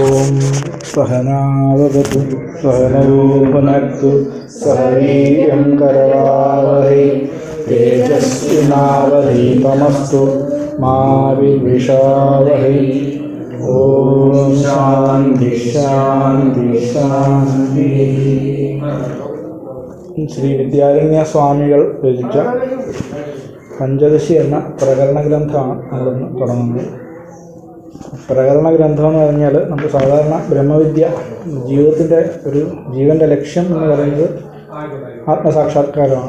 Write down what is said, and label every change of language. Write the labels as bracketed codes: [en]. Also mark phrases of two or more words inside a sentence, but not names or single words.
[sa] सहनावतु सहनौ भुनक्तु सह वीर्यं करवावहै तेजस्विनावधीतमस्तु मा विद्विषावहै। ഓം ശാന്തി ശാന്തി ശാന്തി. [ml] ശ്രീ വിദ്യാരണ്യ സ്വാമികൾ രചിച്ച പഞ്ചദശി എന്ന പ്രകരണ ഗ്രന്ഥമാണ് നമ്മളിന്ന് തുടങ്ങുന്നത്. പ്രകരണ ഗ്രന്ഥം എന്ന് പറഞ്ഞാൽ നമുക്ക് സാധാരണ ബ്രഹ്മവിദ്യ ജീവിതത്തിൻ്റെ ഒരു ജീവൻ്റെ ലക്ഷ്യം എന്ന് പറയുന്നത് ആത്മസാക്ഷാത്കാരമാണ്.